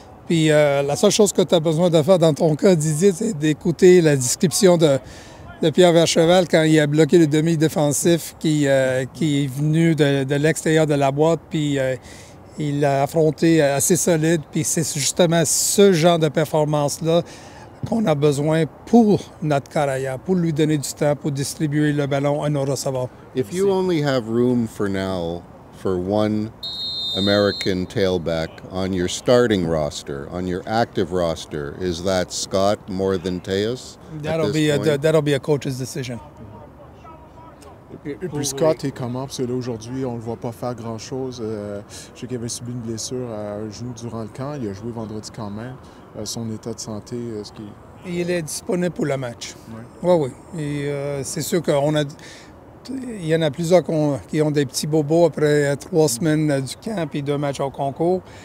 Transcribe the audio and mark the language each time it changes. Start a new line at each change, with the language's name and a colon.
French: Puis la seule chose que tu as besoin de faire dans ton cas, Didier, c'est d'écouter la description de Pierre Vercheval quand il a bloqué le demi-défensif qui est venu de l'extérieur de la boîte, puis il l'a affronté assez solide. Puis c'est justement ce genre de performance-là qu'on a besoin pour notre carrière, pour lui donner du temps, pour distribuer le ballon à nos receveurs.
English: If you only have room for now for one American tailback on your starting roster, on your active roster, is that Scott more than Tejas? That'll be a coach's decision.
French: Et puis Scott est comment? Parce que là, aujourd'hui, on ne le voit pas faire grand-chose. Je sais qu'il avait subi une blessure à un genou durant le camp. Il a joué vendredi quand même. Son état de santé, est-ce qu'il... Il est disponible pour le match. Oui. Oui. Et c'est sûr il y en a plusieurs qui ont des petits bobos après 3 semaines du camp et 2 matchs au concours.